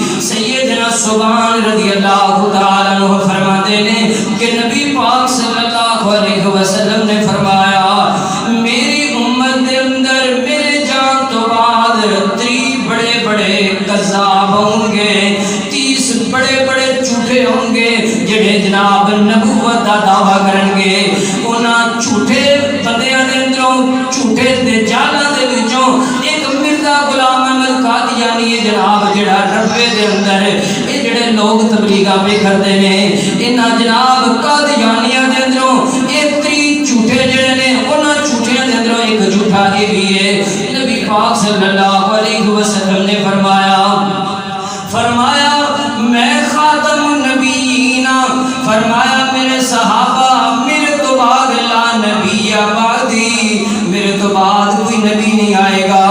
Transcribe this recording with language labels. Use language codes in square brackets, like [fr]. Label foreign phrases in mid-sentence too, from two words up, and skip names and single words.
[ur] سیدنا سبحان [ar] رضی اللہ تعالی عنہ [ur] فرماتے ہیں کہ نبی پاک [ar] صلی اللہ علیہ وسلم [ur] نے فرمایا میری امت کے اندر میرے جان تو بعد 30 بڑے بڑے کذاب ہوں گے، 30 بڑے بڑے جھوٹے ہوں گے جڑے جناب نبوت کا دعویٰ کریں گے۔ [pa] انہاں جھوٹے بندیاں دے اندروں، جھوٹے دجالاں دے وچوں ایک مرزا غلام احمد قادیانی ہے جناب، جڑا ربے دے اندر یہ جڑے لوگ تبلیغاں پہ کرتے ہیں انہاں جناب قادیانیاں دے اندروں ایک 30 جھوٹے جڑے نے انہاں جھوٹیاں دے اندروں ایک جھوٹا یہ بھی ہے۔ [ur] نبی پاک [ar] صلی اللہ علیہ وسلم [ur] نے فرمایا میں [ar] خاتم النبیین، [ur] فرمایا میرے صحابہ میرے تو بعد [ar] لا نبی بعدی، [ur] میرے تو بعد کوئی نبی نہیں آئے گا۔